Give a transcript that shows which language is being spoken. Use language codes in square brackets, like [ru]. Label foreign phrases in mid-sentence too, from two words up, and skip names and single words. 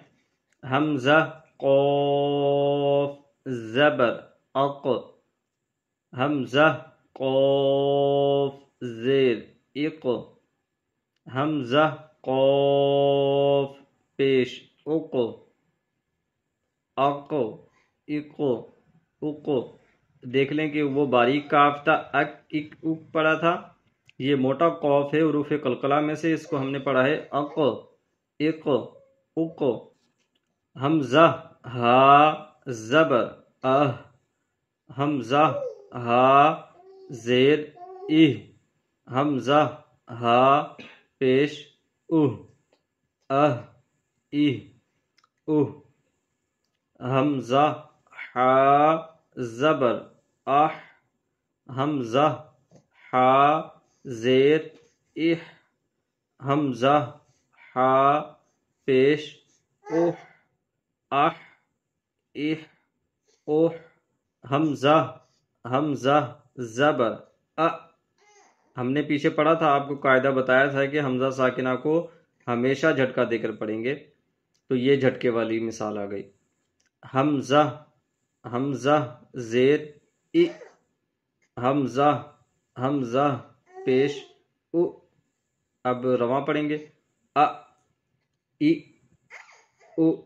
[ur] حمزہ قوف زبر اق، حمزہ قوف زیر اق، حمزہ قوف پیش اق، اق اق اق۔ دیکھ لیں کہ وہ باریک کاف تھا، اک اک اک پڑا تھا، یہ موٹا قوف ہے حروف قلقلہ میں سے، اس کو ہم نے پڑھا ہے اق، اق، اق۔ حمزہ ہا زبر اہ، حمزہ ہا زیر اہ، حمزہ ہا پیش اہ، اہ اہ اہ۔ حمزہ ہا زبر اح، حمزہ ہا زیر اح، حمزہ ہا پیش اح، اح اح اح۔ حمزہ زبر ا، ہم نے پیچھے پڑھا تھا، آپ کو قاعدہ بتایا تھا کہ حمزہ ساکنہ کو ہمیشہ جھٹکا دے کر پڑھیں گے، تو یہ جھٹکے والی مثال آ گئی۔ حمزہ زیر ای، حمزہ پیش او، اب رواں پڑھیں گے ا ای او۔